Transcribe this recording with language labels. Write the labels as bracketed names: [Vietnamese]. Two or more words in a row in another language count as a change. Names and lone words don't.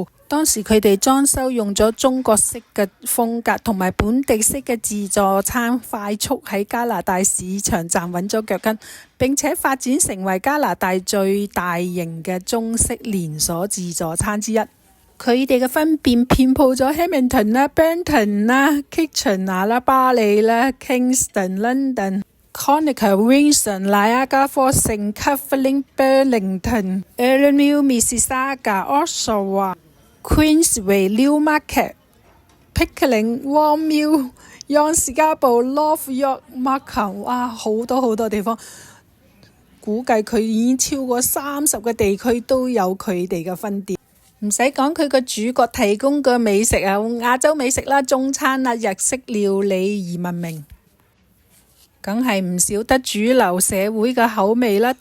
[Cantonese] 當時佢哋裝修用咗中國式嘅風格同埋本地式嘅自助餐，快速喺加拿大市場站穩咗腳跟，並且發展成為加拿大最大型嘅中式連鎖自助餐之一。佢哋嘅分店遍佈咗 Hamilton 啦、Benton 啦、Kitchener 啦、巴利啦、Kingston、London、Conacher、Windsor、Niagara Falls、聖卡弗琳、Burlington、Ellesmere、Mississauga、Oshawa、Queensway、Newmarket、Pickering、Warrnambool、Yonge、Scarborough、North York、Markham， 哇，好多地方。估計佢已經超過30個地區都有佢哋嘅分店。唔使講，佢個主角提供嘅美食亞洲美食啦、中餐啦、日式料理而聞名，梗係唔少得主流社會嘅口味啦。